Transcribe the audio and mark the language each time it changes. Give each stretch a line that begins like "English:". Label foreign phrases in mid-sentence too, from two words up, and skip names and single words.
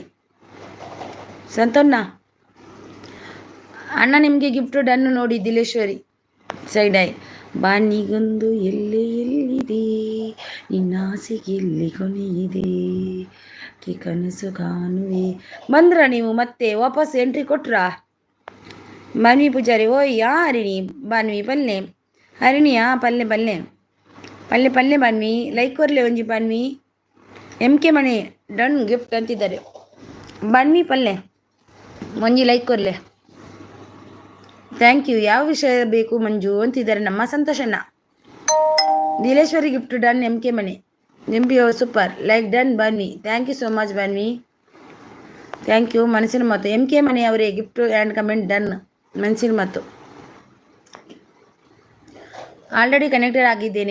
Kannada: ಸಂತೋಣ್ಣ ಅಣ್ಣ ನಿಮಗೆ
English: gift done
Kannada: ನೋಡಿ ದಿಲೇಶ್ವರಿ.
English: side eye.
Kannada: ಬಾನಿಗೊಂದು ಎಲ್ಲಿದೆ, ನಿನ್ನ ಆಸೆಗೆ ಎಲ್ಲಿ ಕೊನೆಯಿದೆ, ಕನಸು ಕಾಣುವೆ. ಬಂದ್ರ ನೀವು ಮತ್ತೆ ವಾಪಸ್ ಎಂಟ್ರಿ ಕೊಟ್ರಾ? ಬಾನ್ವಿ ಪೂಜಾರಿ.
Tulu: ಓಯ್ ಹರಿಣಿ ಬಾನ್ವಿ ಪಲ್ಲೆ. ಹರಿಣಿಯಾ ಪಲ್ಲೆ ಪಲ್ಲೆ ಪಲ್ಲೆ ಪಲ್ಲೆ ಬಾನ್ವಿ. ಲೈಕ್ ಕೊರ್ಲೆ ಒಂಜಿ ಬಾನ್ವಿ. MK ಮನೆ
English: done gift
Tulu: ಅಂತಿದ್ದಾರೆ. ಬಾನ್ವಿ ಪಲ್ಲೆ ಒಂಜಿ ಲೈಕ್ ಕೊರ್ಲೆ.
English: thank you.
Kannada: ಯಾವ ವಿಷಯ ಬೇಕು ಮಂಜು ಅಂತಿದ್ದಾರೆ ನಮ್ಮ ಸಂತೋಷಣ್ಣ.
English: ದಿಲೇಶ್ವರಿ gift done. MK ಮನೆ. MB super, like done Banvi. thank you so much Banvi, thank you.
Kannada: ಮನಸ್ಸಿನ ಮಾತು MK ಮನೆ ಅವರೇ
English: gift and comment done.
Kannada: ಮನಸ್ಸಿನ ಮಾತು
English: already connected
Kannada: ಆಗಿದ್ದೇನೆ.